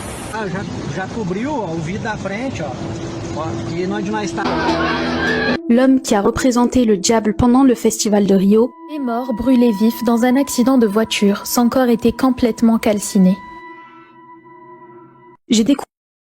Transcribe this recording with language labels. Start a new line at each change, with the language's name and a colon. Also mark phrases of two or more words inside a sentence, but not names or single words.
Portuguese: Ah, já cobriu ó, o vidro da frente, ó. Ó, e onde nós está.
French: L'homme qui a représenté le diable pendant le festival de Rio est mort brûlé vif dans un accident de voiture. Son corps était complètement calciné. J'ai découvert